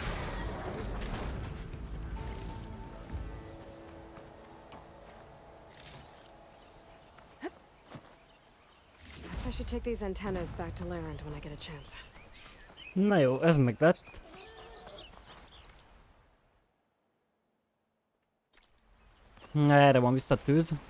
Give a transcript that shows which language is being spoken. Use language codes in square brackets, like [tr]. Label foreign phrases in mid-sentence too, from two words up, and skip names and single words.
[en] I should take these antennas back to Larend when I get a chance. [hu] Na jó, ez meg lett. Na, erre van visszatűz.